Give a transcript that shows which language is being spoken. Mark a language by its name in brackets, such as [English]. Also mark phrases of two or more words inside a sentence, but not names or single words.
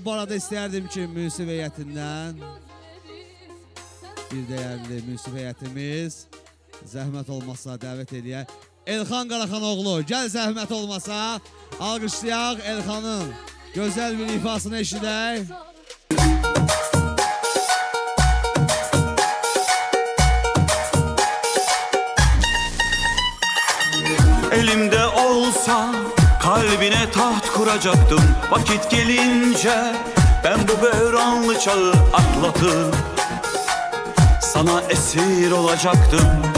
[Azerbaijani] Bu arada istəyərdim ki, münsif heyətindən bir dəyərli münsif heyətimiz zəhmət olmasa dəvət edək. Elxan Qaraxanoğlu, gəl zəhmət olmasa alqışlayaq Elxanın gözəl bir ifasını eşidək. [Turkish] Elimde olsa kalbine taht kuracaktım. Vakit gelince ben bu böhranlı çağı atlatıp sana esir olacaktım.